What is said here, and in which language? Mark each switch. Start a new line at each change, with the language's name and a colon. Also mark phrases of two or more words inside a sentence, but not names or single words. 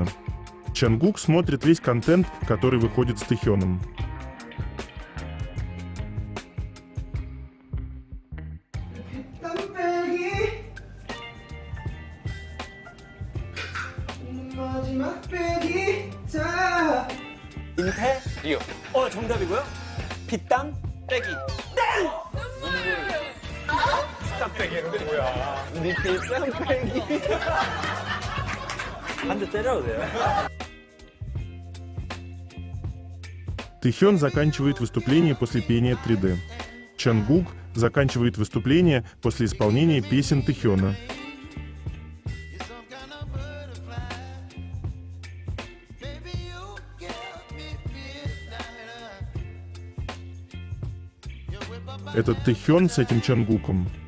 Russian: Чонгук смотрит весь контент, который выходит с Тэхёном.
Korean: 땀빼기 마지막 빼기 자 인테리어. 정답이고요. 빗땀 빼기. 땡! 땀 빼기는 뭐야? 빗땀 빼기. 한 대 때려도 돼요?
Russian: Тэхён заканчивает выступление после пения 3D. Чонгук заканчивает выступление после исполнения песен Тэхёна. Этот Тэхён с этим Чонгуком.